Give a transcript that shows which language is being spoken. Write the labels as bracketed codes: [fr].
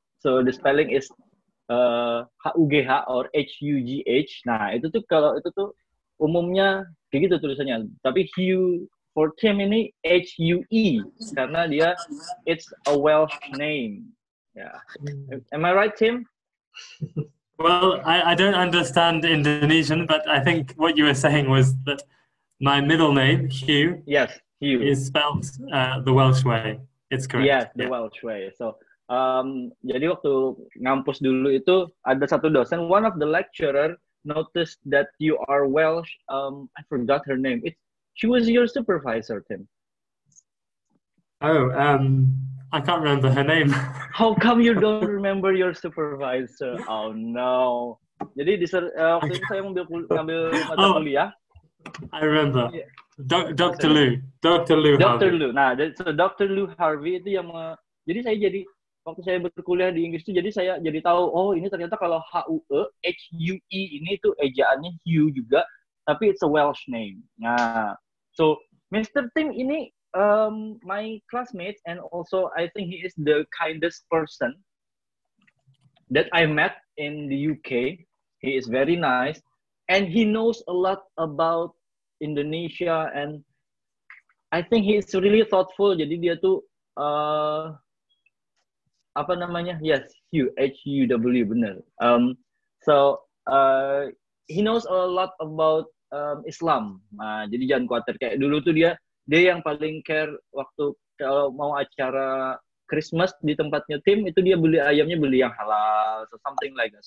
[en] So the spelling is Hugh or Hugh. [id] Nah itu tuh kalau itu tuh umumnya kayak gitu tulisannya. Tapi Hugh for Tim ini Hue karena dia [en] it's a Welsh name. Yeah. Am I right, Tim? Well, I don't understand Indonesian, but I think what you were saying was that my middle name, Hugh, Yes, Hugh, is spelled the Welsh way. It's correct. Yes, the Welsh way. So, [id] jadi waktu ngampus dulu itu ada satu dosen, [en] one of the lecturer noticed that you are Welsh. I forgot her name. She was your supervisor, Tim. Oh, I can't remember her name. How come you don't remember your supervisor? Oh no. [id] Jadi waktu itu saya ngambil mata kuliah. [en] I remember. Yeah. Dr. Lou. Dr. Lou Dr. Harvey. Lou. Nah, so Dr. [id] Lou Harvey itu yang jadi waktu saya berkuliah di Inggris itu jadi saya jadi tahu ini ternyata kalau Hue ini tuh ejaannya Hugh juga, tapi [en] it's a Welsh name. Nah, so Mr. Tim ini my classmates, and also I think he is the kindest person that I met in the UK. He is very nice, and he knows a lot about Indonesia, and I think he is really thoughtful. [id] Jadi dia tuh apa namanya? [en] Yes, Hugh, Huw, [id] bener. [en] So he knows a lot about Islam. [id] Nah, jadi jangan khawatir. Kayak dulu tuh dia yang paling care waktu kalau mau acara Christmas di tempatnya Tim itu dia beli ayamnya beli yang halal, [en] so something like that.